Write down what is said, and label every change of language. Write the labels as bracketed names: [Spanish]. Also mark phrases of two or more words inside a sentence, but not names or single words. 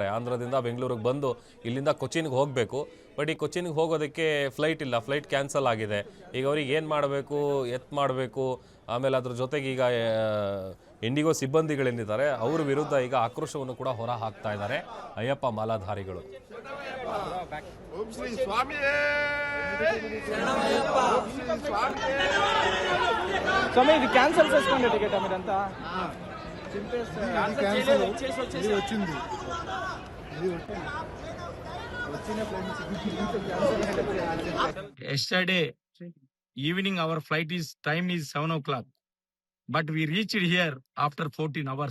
[Kannada] ಆಂಧ್ರದಿಂದ ಬೆಂಗಳೂರಿಗೆ ಬಂದು ಇಲ್ಲಿಂದ ಕೊಚ್ಚಿನ್ಗೆ ಹೋಗಬೇಕು. ಬಟ್ ಈ ಕೊಚ್ಚಿನ್ಗೆ ಹೋಗೋದಕ್ಕೆ ಫ್ಲೈಟ್ ಇಲ್ಲ, [English] flight cancel [Kannada] ಆಗಿದೆ. ಈಗ ಅವ್ರಿಗೆ ಏನು ಮಾಡಬೇಕು, ಮಾಡಬೇಕು, ಆಮೇಲೆ ಅದ್ರ ಜೊತೆಗೆ ಈಗ ಇಂಡಿಗೋ ಸಿಬ್ಬಂದಿಗಳೇನಿದ್ದಾರೆ ಅವ್ರ ವಿರುದ್ಧ ಈಗ ಆಕ್ರೋಶವನ್ನು ಕೂಡ ಹೊರ ಹಾಕ್ತಾ ಇದ್ದಾರೆ ಅಯ್ಯಪ್ಪ ಮಾಲಾಧಾರಿಗಳು. [Telugu] స్వామి ఇది క్యాన్సిల్ చేసుకోండి టికెట్ మీరంతా. [English] Yesterday evening our flight is time is 7 o'clock, but we reached here after 14 hours.